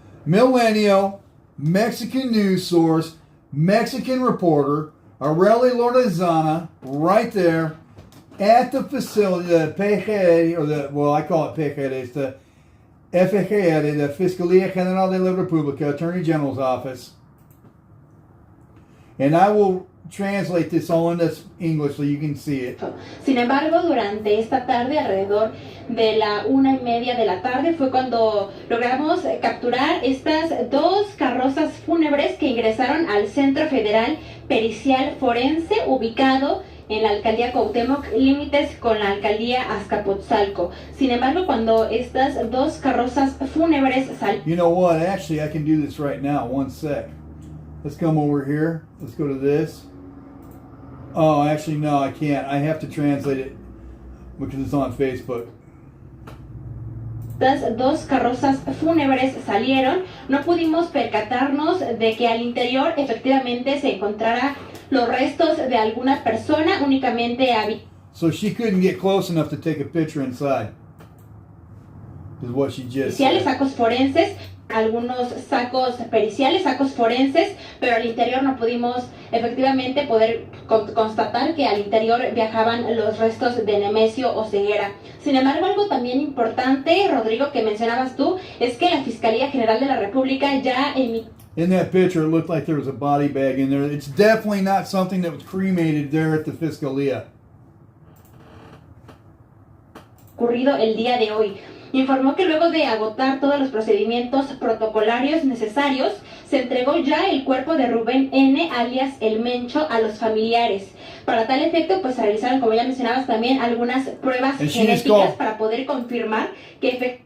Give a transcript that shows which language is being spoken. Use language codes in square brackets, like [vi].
[en] Milenio, Mexican news source, Mexican reporter, Areli Lorenzana, right there at the facility, the PGR, or the, well, I call it PGR, it's the FGR, the Fiscalía General de la República, Attorney General's office. And I will translate this all into English so you can see it. [es] Sin embargo, durante esta tarde, alrededor de la 1:30 de la tarde, fue cuando logramos capturar estas dos carrozas fúnebres que ingresaron al Centro Federal Pericial Forense, ubicado en la alcaldía Cuauhtémoc, límites con la alcaldía Azcapotzalco. Sin embargo, cuando estas dos carrozas fúnebres salieron... [en] You know what? Actually, I can do this right now. One sec. Let's come over here. Let's go to this. Oh, actually, no, I can't. I have to translate it because it's on Facebook. [es] Estas dos carrozas fúnebres salieron, no pudimos percatarnos de que al interior efectivamente se encontrara los restos de alguna persona, únicamente [en] So she couldn't get close enough to take a picture inside. Is what she just said. Said. [es] Sacos forenses, algunos sacos periciales, sacos forenses, pero al interior no pudimos efectivamente poder constatar que al interior viajaban los restos de Nemesio Oseguera. Sin embargo, algo también importante, Rodrigo, que mencionabas tú, es que la Fiscalía General de la República ya emitió... [en] In that picture, it looked like there was a body bag in there. It's definitely not something that was cremated there at the Fiscalía. [es] Ocurrido el día de hoy. Informó que luego de agotar todos los procedimientos protocolarios necesarios, se entregó ya el cuerpo de Rubén N., alias el Mencho, a los familiares. Para tal efecto, pues se realizaron, como ya mencionabas, también algunas pruebas genéticas para poder confirmar que efectivamente...